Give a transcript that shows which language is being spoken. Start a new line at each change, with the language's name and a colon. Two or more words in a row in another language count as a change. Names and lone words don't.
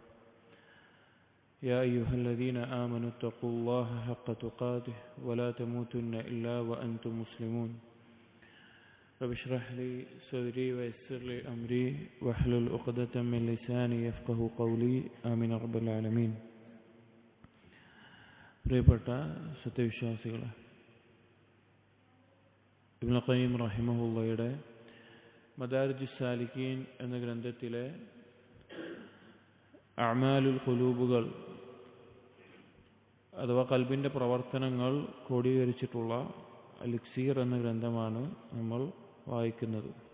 Arabic: يا أيها الذين آمنوا اتقوا الله حق تقاته ولا تموتن إلا وأنتم مسلمون. رب اشرح لي صدري ويسر لي أمري واحلل عقدة من لساني يفقهوا قولي آمين رب العالمين.
Malayalam: പ്രിയപ്പെട്ട സത്യവിശ്വാസികളെ, ഇബ്നു ഖയ്യിം റഹിമഹുള്ളയുടെ മദാരിജുസ് സാലിക്കീൻ എന്ന ഗ്രന്ഥത്തിലെ
Arabic: أعمال القلوب
Malayalam: അഥവാ കൽബിൻ്റെ പ്രവർത്തനങ്ങൾ ക്രോഡീകരിച്ചിട്ടുള്ള അൽ-ഇക്സീർ എന്ന ഗ്രന്ഥമാണ് നമ്മൾ വായിക്കുന്നത്.